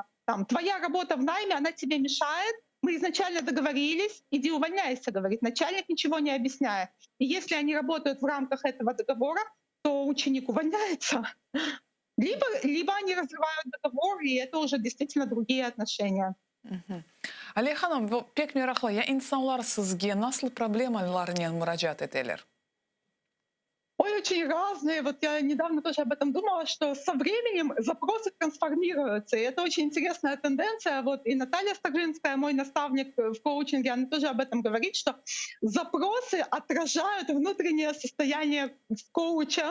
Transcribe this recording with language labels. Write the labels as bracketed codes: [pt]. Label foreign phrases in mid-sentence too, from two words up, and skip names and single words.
[ru] Там, твоя работа в найме, она тебе мешает. Мы изначально договорились, иди увольняйся, говорит начальник, ничего не объясняя. И если они работают в рамках этого договора, то ученик увольняется. Либо они разрывают договор, и это уже действительно другие отношения. [crh] Алия ханым, пек мерахлы, я инсанлар сізге насыл проблемаларнен мураджат етелер? [ru] Ой, очень разные. Вот я недавно тоже об этом думала, что со временем запросы трансформируются. И это очень интересная тенденция. Вот и Наталья Стаглинская, мой наставник в коучинге, она тоже об этом говорит, что запросы отражают внутреннее состояние коуча.